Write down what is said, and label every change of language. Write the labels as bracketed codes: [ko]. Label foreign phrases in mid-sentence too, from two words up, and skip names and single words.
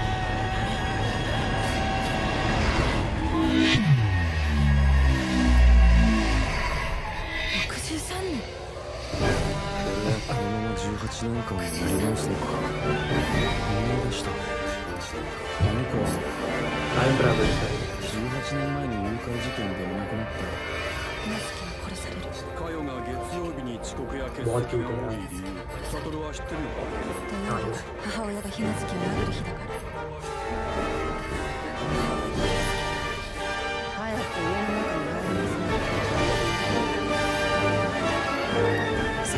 [ja] 63 年。俺はこのまま18年間をやり直すのか。思い出した。あの子は [en] time travel है [ja] 18 年前に誘拐事件でいなくなった。船月が殺される。カヨが月曜日に遅刻や欠席が多い理由、サトルは知ってるのか。土曜日は母親が船月を殴る日だから。早く家の中に入りますね。